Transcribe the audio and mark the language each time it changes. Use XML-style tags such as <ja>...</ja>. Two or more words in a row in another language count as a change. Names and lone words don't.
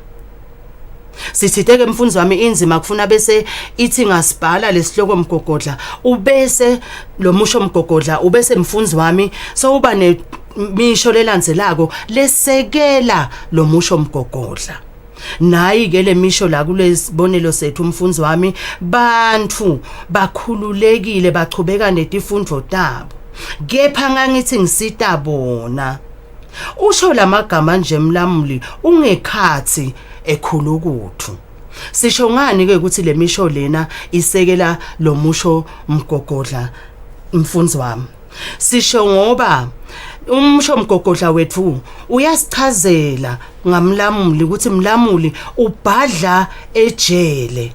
<ss>Sithiteke mfundzi wami inzima kufuna bese ithi ngasibhala lesihloko mgogodla ubese lo musho mgogodla ubese mfundzi wami so uba nemisho lelandzelako lesekela lo musho mgogodla. Nayi ke lemisho la kulesibonelo sethu umfundzi wami bantu bakhululekile bachubeka netifundvo tabo kepha ngangithi ngisita bona. Usho lamagama nje mlamuli ungekhathi ekhulukuthu. Sisho ngani ke ukuthi lemisho lena isekela lo musho mgogodla mfundzi wami? Sisho ngoba umusho mgogodla wethu uyasichazela ngamlamuli ukuthi mlamuli ubhadla ejele.</ss>